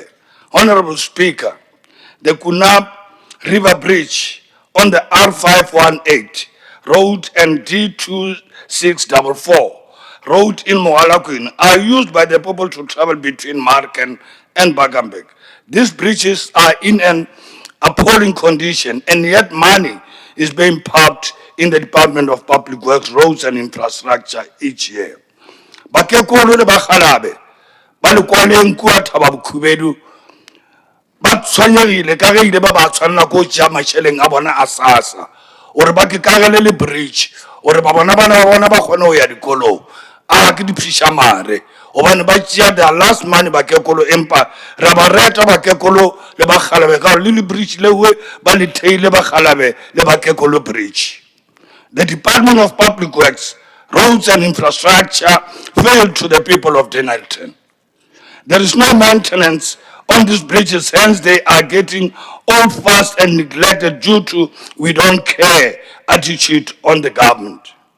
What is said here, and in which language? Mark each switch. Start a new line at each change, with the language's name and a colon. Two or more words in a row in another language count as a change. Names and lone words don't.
English: Honorable Speaker, the Kunab River Bridge on the R518 road and D2644 road in Mohalakwin are used by the people to travel between Marken and Bagambek. These bridges are in an appalling condition, and yet money is being pumped in the Department of Public Works, Roads and Infrastructure each year.
Northern Sotho: Bakekolo le bakhalabe ba le kwaleng kwa thaba bokhubedu ba tshwanyegile ka ge ile ba ba tshwanela go ja masheleng a bona a SASSA ore ba ke kagele le bridge ore ba bona bana ba bona ba kgone go ya dikolong a ke diphishamare gobane ba tšea
English: the last money
Northern Sotho: bakekolo empa ra ba reta bakekolo le bakhalabe ka le bridge lewe ba le theile bakhalabe le bakekolo bridge.
English: The Department of Public Works, Roads and Infrastructure failed to the people of Denelton. There is no maintenance on these bridges, hence they are getting old fast and neglected due to we don't care attitude on the government.